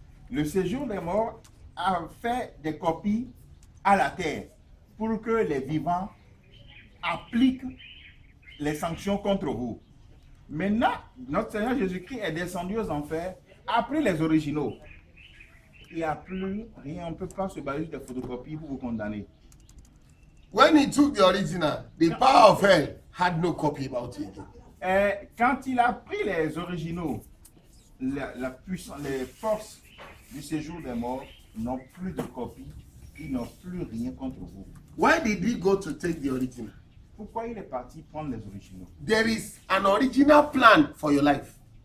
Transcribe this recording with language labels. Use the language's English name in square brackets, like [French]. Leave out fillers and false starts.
[French] Le séjour des morts a fait des copies à la terre pour que les vivants appliquent les sanctions contre vous. Maintenant, notre Seigneur Jésus-Christ est descendu aux enfers, a pris les originaux. Il n'y a plus rien, on ne peut pas se baser sur des photocopies pour vous condamner. [English] When he took the original, the power of hell had no copy about it. [French] Et quand il a pris les originaux, la puissance, les forces du séjour des morts n'ont plus de copie, ils n'ont plus rien contre vous. [English] Why did he go to take the original? [French] Pourquoi il est parti prendre les originaux? [English] There is an original plan for your life.